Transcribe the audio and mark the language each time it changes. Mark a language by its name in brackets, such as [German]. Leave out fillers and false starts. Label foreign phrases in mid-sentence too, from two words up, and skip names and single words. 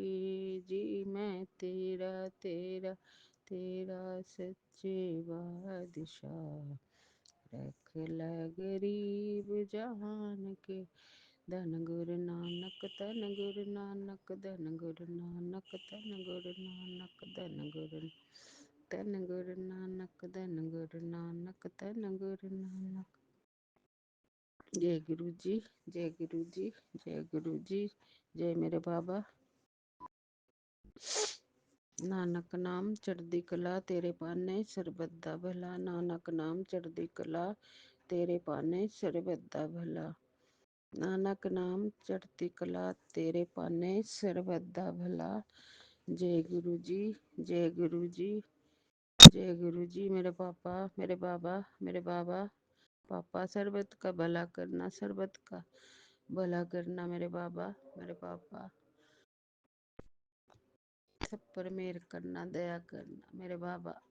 [Hindi] जी मैं तेरा तेरा तेरा सच्चे बादशाह, रख ले गरीब जान के। धन गुरु नानक धन गुरु नानक धन गुरु नानक धन गुरु नानक धन गुरु नानक धन गुरु नानक धन गुरु नानक। जय गुरु जी। जय गुरु जी। जय गुरु जी। जय मेरे बाबा। [Punjabi] ਨਾਨਕ ਨਾਮ ਚੜ੍ਹਦੀ ਕਲਾ ਤੇਰੇ ਪਾਨੇ, ਸਰਬਤ ਦਾ ਭਲਾ। ਨਾਨਕ ਨਾਮ ਚੜ੍ਹਦੀ ਕਲਾ ਤੇਰੇ ਪਾਨੇ, ਸਰਬਤ ਦਾ ਭਲਾ। ਨਾਨਕ ਨਾਮ ਚੜ੍ਹਤੀ ਕਲਾ ਤੇਰੇ ਪਾਨੇ, ਸਰਬਤ ਦਾ ਭਲਾ। [Hindi] जय गुरु जी। जय गुरु जी। जय गुरु जी। मेरे पापा मेरे बाबा मेरे बाबा पापा, सरबत का भला करना, सरबत का भला करना मेरे बाबा मेरे पापा। सब पर मेहर करना, दया करना मेरे बाबा।